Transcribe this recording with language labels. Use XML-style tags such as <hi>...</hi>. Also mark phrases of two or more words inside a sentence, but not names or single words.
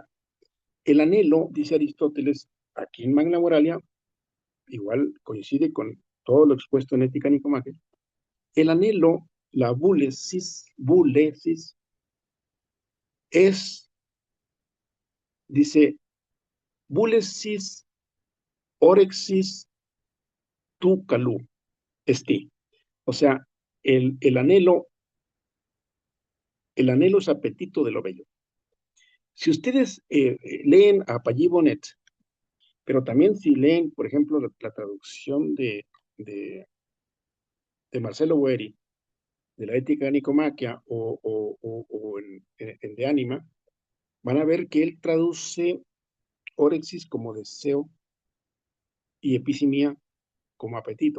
<es>El anhelo, dice Aristóteles, aquí en Magna Moralia, igual coincide con todo lo expuesto en Ética Nicomaquia. El anhelo, la bulesis, es, dice,</es> <el>βούλησις ὄρεξις τοῦ καλοῦ, ἐστί.</el> <es>O sea, el anhelo, el anhelo es apetito de lo bello. Si ustedes leen a Pallí Bonet, pero también si leen, por ejemplo, la traducción de, de Marcelo Boeri, de la Ética de Nicomaquia o en De Anima, van a ver que él traduce orexis como deseo y episimia como apetito.</es>